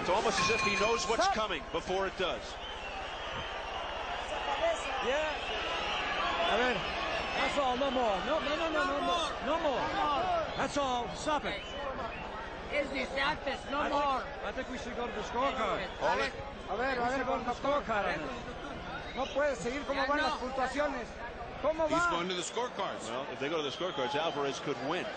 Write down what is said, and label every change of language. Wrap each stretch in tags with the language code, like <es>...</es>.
<en>It's almost as if he knows what's coming before it does. Yeah.</en> <es>A ver,</es> <en>that's all. No more. No more. That's all. Stop it. It's the sharpest. No more. I think we should go to the scorecard. Hold it.</en> <es>A ver, con la scorecard. No puede seguir como van las puntuaciones. ¿Cómo</es> <en>He's</en> <es>va?</es> <en>going to the scorecards. Well, if they go to the scorecards, Alvarez could win.</en>